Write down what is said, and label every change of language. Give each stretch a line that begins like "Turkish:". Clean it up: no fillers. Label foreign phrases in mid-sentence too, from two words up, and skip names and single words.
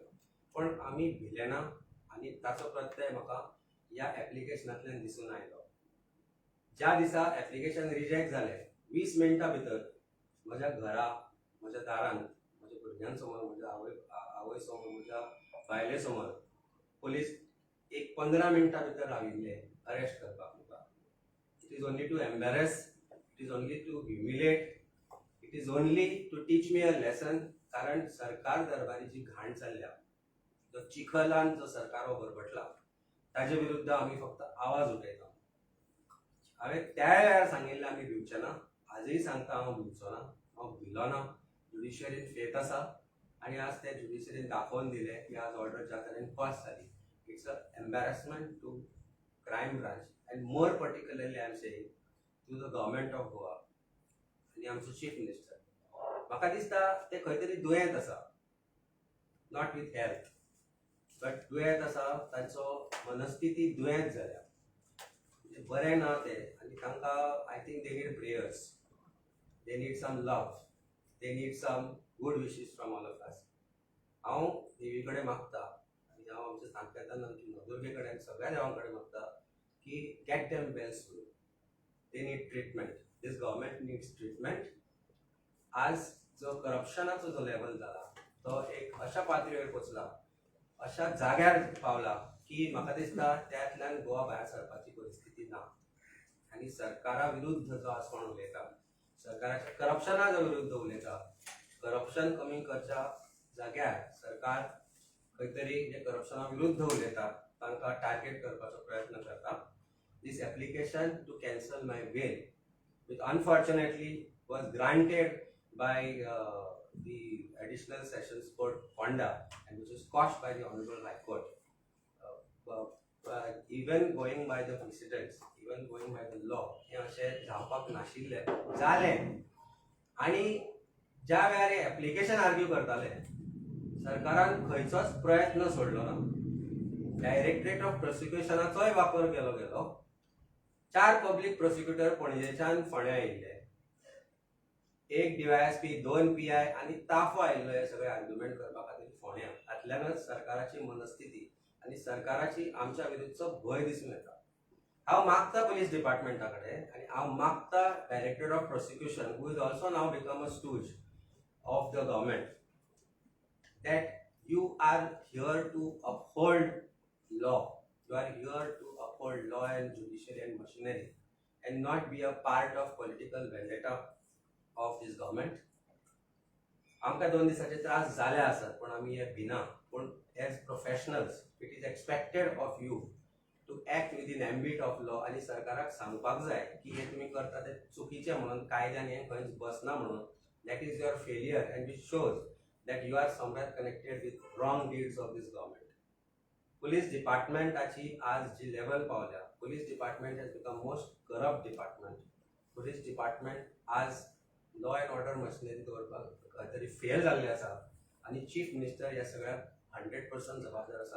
Konkani: पण आमी भिले ना आनी ताचो प्रत्यय म्हाका ह्या एप्लिकेशनांतल्यान दिसून आयलो. ज्या दिसा एप्लिकेशन रिजेक्ट जालें 20 मिनटां भितर म्हज्या घरा म्हज्या दारांत म्हज्या भुरग्यां समोर म्हज्या आवय समोर म्हज्या बायले समोर पोलीस एक 15 मिनटां भितर राविल्ले अरेस्ट करपाक.
English: It is only to embarrass, it is only to humiliate, it is only to teach me a lesson.
Konkani: कारण सरकार दरबारी जी घाण चालल्या जो चिखलान जो सरकार भरभटला ताजे विरुद्ध आमी फक्त आवाज उठयता. हांवें त्या वेळार सांगिल्लें आमी भिवचे ना. आजूय सांगता हांव भिवचो ना. हांव भिलो ना. ज्युडिशरीन फेथ आसा आणि आज ते ज्युडिशरीन दाखोवन दिले की आज ऑर्डर ज्या तरेन पास जाली.
English: It's a embarrassment to Crime Branch and more particularly I am saying to the government of Goa
Konkani: आणि आमचो
English: Chief Minister.
Konkani: म्हाका दिसता ते खंय तरी दुयेंत आसा,
English: not with health but
Konkani: दुयेंत आसा, तांचो मनस्थिती दुयेंत जाल्या, म्हणजे बरें ना ते. आनी तांकां
English: I think they need prayers, they need some love, they need some good wishes from all of us.
Konkani: हांव देवी कडेन मागता आनी हांव आमच्या सांकेतान आमच्या नवदुर्गे कडेन सगळ्या देवां कडेन मागता की
English: get them well soon. They need treatment, this government needs treatment.
Konkani: आज जो करप्शनाचो जो लेवल जाला तो एक अशा पातळीवर पोचला, अशा जाग्यार पावला की म्हाका दिसता त्यातल्यान गोवा भायर सरपाची परिस्थिती ना. आनी सरकारा विरुद्ध जो आज कोण उलयता, सरकाराच्या करप्शना विरुद्ध उलयता, करप्शन कमी करच्या जाग्यार सरकार खंय तरी जे करप्शना विरुद्ध उलयता तांकां टार्गेट करपाचो प्रयत्न करता.
English: This application to cancel my bail which unfortunately was granted by the Additional Sessions Court Fonda and which was quashed by the Honorable High Court. Even going by the precedents, even going by the law,
Konkani: हे अशे जावपाक नाशिल्ले जाले. आणि ज्या वेळार हे एप्लिकेशन आर्ग्यू करताले सरकारान खंयचोच प्रयत्न सोडलो ना.
English: Directorate of
Konkani: प्रोसिक्युशनाचोय वापर केलो गेलो. 4
English: public prosecutor
Konkani: पणजेच्यान फोंड्या येयल्ले, 1 DYSP, 2 PI आनी ताफो आयिल्लो हे सगळे आर्ग्युमेंट करपा खातीर फोंड्या. हातल्यानच सरकाराची मनस्थिती आनी सरकाराची आमच्या विरुद्धचो भंय दिसून येता. हांव मागता पुलीस डिपार्टमेंटा कडेन आनी हांव मागता
English: Directorate of Prosecution who is also now become a stooge of the government that you are here to uphold law. You are here to uphold law and judiciary and machinery and not be a part of political vendetta of this government.
Konkani: आमकां 2 दिसाचे त्रास जाले आसात पण आमी हे भिना. पण
English: as professionals it is expected of you to act within ambit of law
Konkani: आनी सरकाराक सांगपाक जाय की हे तुमी करता ते चुकीचे म्हणून, कायद्यान हे खंयच बसना म्हणून.
English: That is your failure and which shows that you are somewhere connected with wrong deeds of this government.
Konkani: पुलीस डिपार्टमेंटाची आज जी लेवल पावल्या,
English: Police department has become most corrupt department.
Konkani: पुलीस डिपार्टमेंट आज
English: law and order machinery
Konkani: दवरपाक खंय तरी फेल जाल्ले आसा आनी
English: Chief Minister
Konkani: ह्या सगळ्याक 100% जबाबदार आसा.